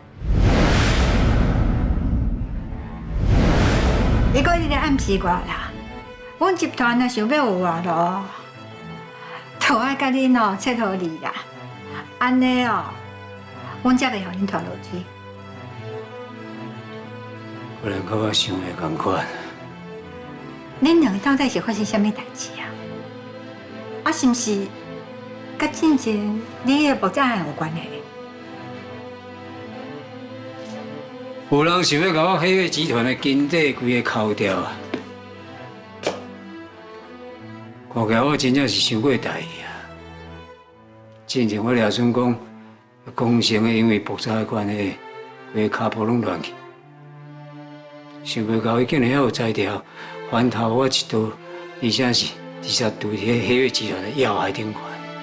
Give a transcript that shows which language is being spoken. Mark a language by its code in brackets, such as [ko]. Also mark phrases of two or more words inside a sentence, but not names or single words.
[nan] 伊搁一直咧暗示我啦，阮集团若想要有活路，就爱甲恁哦切互离啦，安尼哦，阮才袂互恁拖落水。可能甲我想的同款。恁两个到底是发生什么代志啊？啊，是毋是甲之前你的爆炸案有关系？有人想要甲我黑月集团的经济规个扣掉啊！看起来我真正是想过大意啊！之前我掠算讲，工程的因为复杂的关系，规个骹步拢乱去，想袂到伊竟然还有才调，反头我一刀，而且是直接对迄黑月集团的要害顶悬。